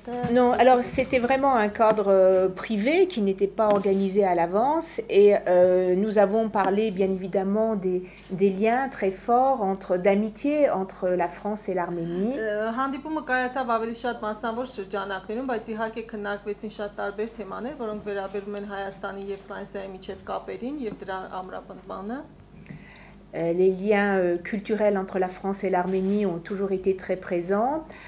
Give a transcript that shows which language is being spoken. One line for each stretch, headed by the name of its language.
French: Non, alors c'était vraiment un cadre privé qui n'était pas organisé à l'avance et nous avons parlé bien évidemment des liens très forts d'amitié entre la France et l'Arménie.
Armenian: Հանդիպումը կայացավ ավելի շատ մասնավոր շրջանակներում, բայց իհարկե քննարկվեցին շատ տարբեր թեմաներ, որոնք վերաբերում են Հայաստանի եւ Ֆրանսիայի միջև կապերին եւ դրա ամրապնդմանը.
French: Les liens culturels entre la France et l'Arménie ont toujours été très présents.